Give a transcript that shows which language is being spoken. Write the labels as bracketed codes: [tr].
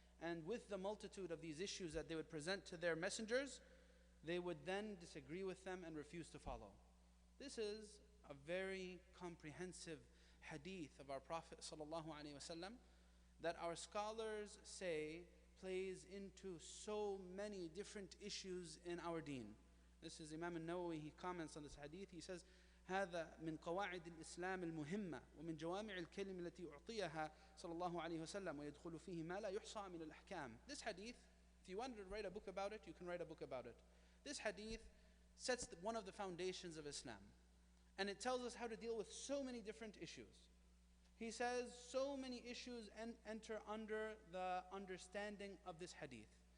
[en] And with the multitude of these issues that they would present to their messengers, they would then disagree with them and refuse to follow. This is a very comprehensive hadith of our Prophet ﷺ that our scholars say plays into so many different issues in our deen. This is Imam al-Nawawi, he comments on this hadith, he says, [ar] هذا من قواعد الإسلام المهمة ومن جوامع الكلم التي أعطيها صلى الله عليه وسلم ويدخل فيه ما لا يحصى من الأحكام. [en] This hadith, if you wanted to write a book about it, you can write a book about it. This hadith sets one of the foundations of Islam. And it tells us how to deal with so many different issues. He says so many issues enter under the understanding of this hadith.